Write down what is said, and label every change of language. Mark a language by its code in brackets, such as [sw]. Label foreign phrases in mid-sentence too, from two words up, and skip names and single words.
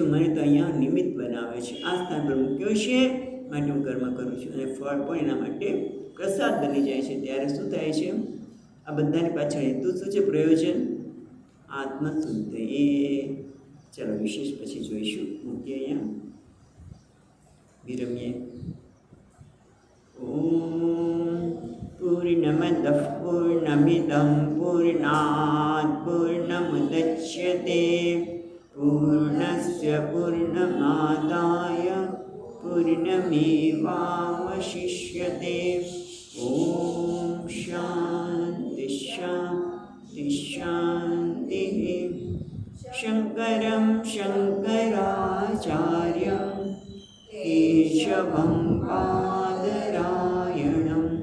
[gu] મને તો અહીંયા નિમિત્ત બનાવે છે, આ સ્થાન પર મૂક્યો છે, માટે હું કર્મ કરું છું, અને ફળ પણ એના માટે પ્રસાદ બની જાય છે. ત્યારે શું થાય છે? આ બધાની પાછળ હેતુ શું છે? પ્રયોજન આત્મશુદ્ધિ. ચાલો વિશેષ પછી જોઈશું. મૂકીએ અહીંયા, વિરમીએ. [sa] ओम पूर्णमदः पूर्णमिदं पूर्णात पूर्णमुदच्यते पूर्णस्य पूर्णमादाय पूर्णमेवावशिष्यते. ओम शांति शान्ति शान्तिः शङ्करं शङ्कराचार्यं केशवं पादरायणं